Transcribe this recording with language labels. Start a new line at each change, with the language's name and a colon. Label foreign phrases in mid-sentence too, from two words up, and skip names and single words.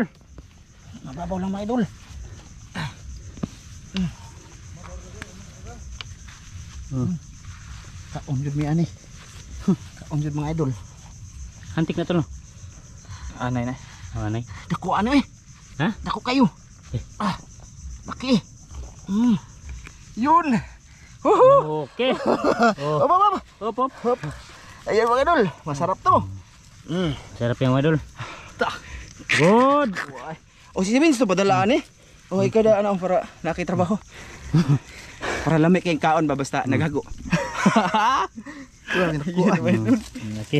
Filipino: Mababaw lang mga idol.
Cebuano: Kaon jud mi ani. Kaon jud mga idol. Hantik na to no. Anay na. Anay. Dako ano eh. Ha? Dako kayo.
Filipino: Laki. Yun.
Cebuano: Okay. Oh. Hop, hop, hop. Hop hop. Hop.
Filipino: Ayan mga idol. Masarap to. Sarap yung mga idol. Good. O si Vince to padalaan eh. O ikaw na ano para nakitrabaho.
Cebuano: Para lamig kayong kaon ba basta naghago. Okay.